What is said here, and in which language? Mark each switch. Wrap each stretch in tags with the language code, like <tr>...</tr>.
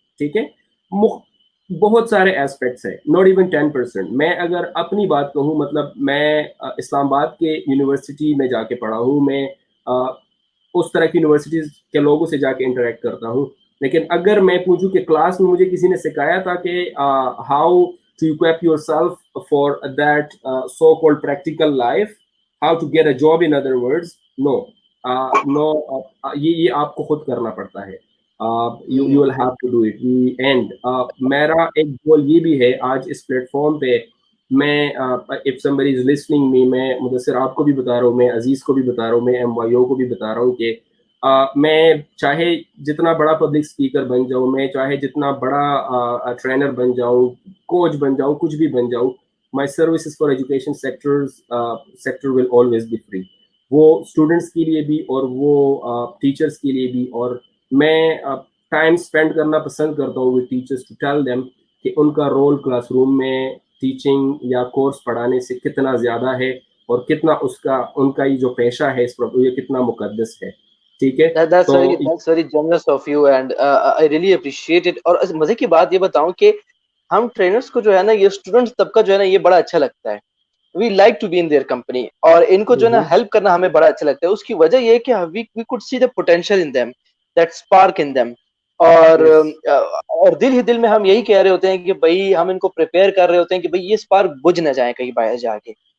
<ur>ٹھیک ہے، بہت سارے ایسپیکٹس ہیں،</ur> <en>Not even 10%.</en> <ur>میں اگر اپنی بات کہوں، مطلب میں اسلام آباد کے یونیورسٹی میں جا کے پڑھا ہوں، میں اس طرح کی یونیورسٹیز کے لوگوں سے جا کے انٹریکٹ کرتا ہوں. لیکن اگر میں پوچھوں کہ کلاس میں مجھے کسی نے سکھایا تھا کہ how</ur> <en>to equip yourself for that so-called practical life, how to get a job in other words. No, no,</en> <ur>یہ آپ کو خود کرنا پڑتا ہے.</ur> <en>You will have to do it.</en> <ur>And میرا ایک گول یہ بھی ہے آج اس پلیٹ فارم پہ میں</ur> <en>if somebody is listening me,</en> <ur>میں مدثر آپ کو بھی بتا رہا ہوں, میں عزیز کو بھی بتا رہا ہوں, میں MYO کو بھی بتا رہا ہوں کہ میں چاہے جتنا بڑا پبلک اسپیکر بن جاؤں, میں چاہے جتنا بڑا ٹرینر بن جاؤں, کوچ بن جاؤں, کچھ بھی بن جاؤں,</ur> <en>My services for education sector will always be free.</en> <ur>وہ اسٹوڈنٹس کے لیے بھی اور وہ ٹیچرس کے لیے بھی. اور میں ٹائم اسپینڈ کرنا پسند کرتا ہوں</ur> <en>with teachers to tell them</en> <ur>کہ ان کا رول کلاس روم میں ٹیچنگ یا کورس پڑھانے سے کتنا زیادہ ہے اور کتنا اس کا ان کا یہ جو پیشہ ہے اس پر یہ کتنا مقدس ہے. ٹھیک ہے,</ur> <en>That's very generous of you and I really appreciate it.</en> <ur>اور مزے کی بات یہ بتاؤں کہ ہم ٹرینرس کو جو ہے نا, یہ اسٹوڈنٹس طبقہ جو ہے نا, یہ بڑا اچھا لگتا ہے.</ur> <en>we like to be in their company,</en> <ur>اور ان کو جو ہے نا ہیلپ کرنا ہمیں بڑا اچھا لگتا ہے. اس کی وجہ یہ ہے کہ</ur> <en>We could see the potential in them, that spark in them.</en> <ur>اور دل ہی دل میں ہم یہی کہہ رہے ہوتے ہیں کہ بھائی ہم ان کو پریپیئر کر رہے ہوتے ہیں کہ بھائی یہ اسپارک بجھ نہ جائیں کہیں باہر جا کے.</ur>